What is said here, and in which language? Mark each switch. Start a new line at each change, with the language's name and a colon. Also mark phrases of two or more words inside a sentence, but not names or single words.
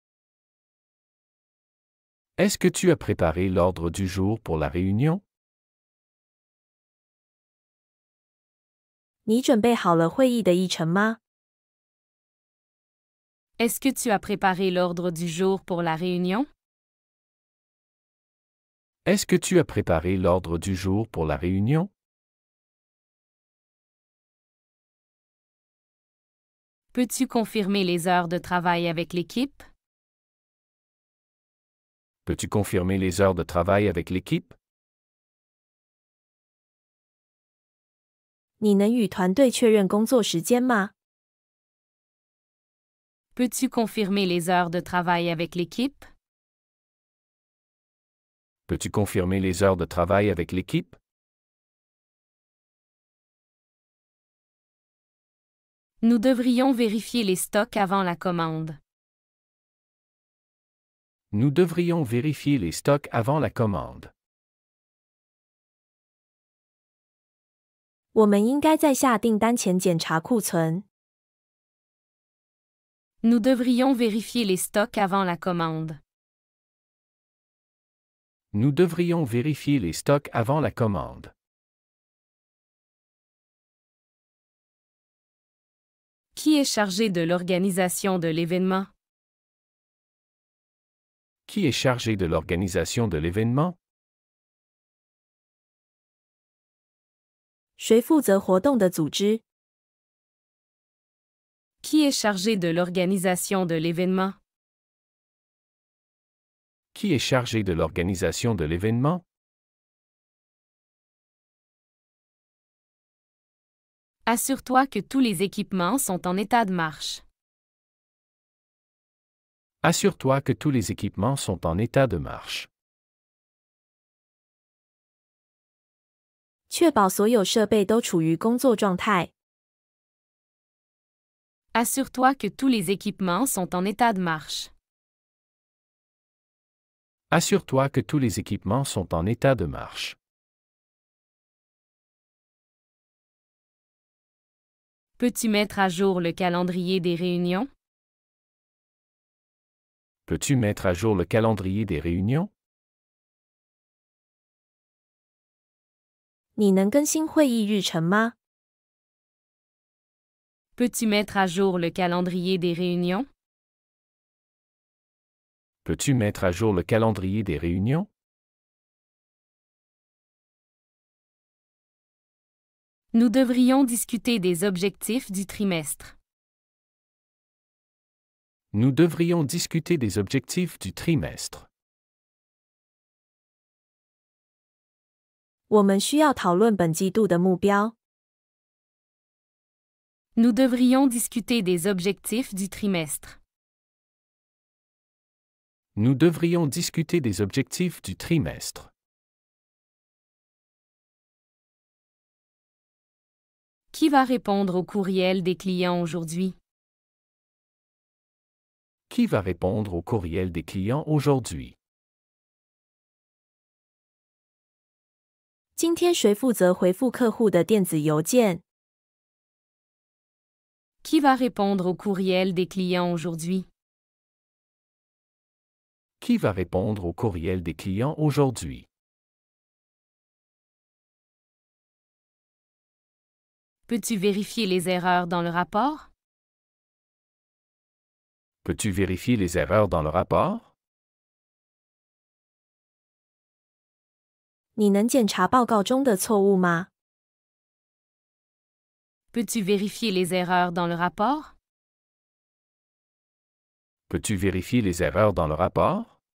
French: Est-ce que tu as préparé l'ordre du jour pour la réunion?
Chinese: 你准备好了会议的议程吗？
French: Est-ce que tu as préparé l'ordre du jour pour la réunion? Est-ce que tu as préparé l'ordre du jour pour la réunion? Peux-tu confirmer les heures de travail avec l'équipe? Peux-tu confirmer les heures de travail avec l'équipe?
Chinese: 你能与团队确认工作时间吗？
French: Peux-tu confirmer les heures de travail avec l'équipe? Peux-tu confirmer les heures de travail avec l'équipe? Nous devrions vérifier les stocks avant la commande. Nous devrions vérifier les stocks avant la commande.
Chinese: 我们应该在下订单前检查库存。
French: Nous devrions vérifier les stocks avant la commande. Nous devrions vérifier les stocks avant la commande. Qui est chargé de l'organisation de l'événement? Qui est chargé de l'organisation de l'événement?
Chinese: 谁负责活动的组织？
French: Qui est chargé de l'organisation de l'événement? Qui est chargé de l'organisation de l'événement? Assure-toi que tous les équipements sont en état de marche. Assure-toi que tous les équipements sont en état de marche.
Chinese: 确保所有设备都处于工作状态。
French: Assure-toi que tous les équipements sont en état de marche. Assure-toi que tous les équipements sont en état de marche. Peux-tu mettre à jour le calendrier des réunions? Peux-tu mettre à jour le calendrier des réunions?
Chinese: 你能更新会议日程吗？
French: Peux-tu mettre à jour le calendrier des réunions? Peux-tu mettre à jour le calendrier des réunions? Nous devrions discuter des objectifs du trimestre. Nous devrions discuter des objectifs du trimestre.
Chinese: 我们需要讨论本季度的目标。
French: Nous devrions discuter des objectifs du trimestre. Nous devrions discuter des objectifs du trimestre. Qui va répondre au courriel des clients aujourd'hui? Qui va répondre au courriel des clients aujourd'hui?
Chinese: 今天谁负责回复客户的电子邮件？
French: Qui va répondre au courriel des clients aujourd'hui? Qui va répondre au courriel des clients aujourd'hui? Peux-tu vérifier les erreurs dans le rapport? Peux-tu vérifier les erreurs dans le rapport?
Chinese: 你能检查报告中的错误吗？
French: Peux-tu vérifier les erreurs dans le rapport? Peux-tu vérifier les erreurs dans le rapport?